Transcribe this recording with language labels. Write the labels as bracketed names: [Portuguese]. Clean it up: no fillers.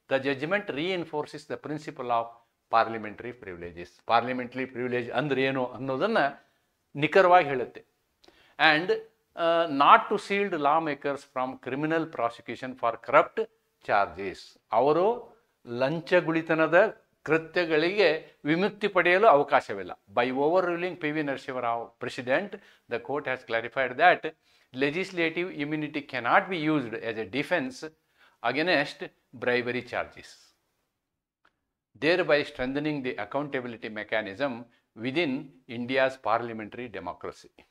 [English] The judgment reinforces the principle of parliamentary privileges. [Kannada] Parliamentary privilege ಅಂದ್ರೆ ಏನು ಅನ್ನೋದನ್ನು ನಿಖರವಾಗಿ ಹೇಳುತ್ತೆ. [English] And not to shield lawmakers from criminal prosecution for corrupt charges. [Kannada] ಅವರು ಲಂಚಗುಳಿತನದ ಕೃತ್ಯಗಳಿಗೆ ವಿಮುಕ್ತಿ ಪಡೆಯಲು ಅವಕಾಶವಿಲ್ಲ. [English] By overruling P V Narasimha Rao precedent, the court has clarified that legislative immunity cannot be used as a defence against bribery charges, thereby strengthening the accountability mechanism within India's parliamentary democracy.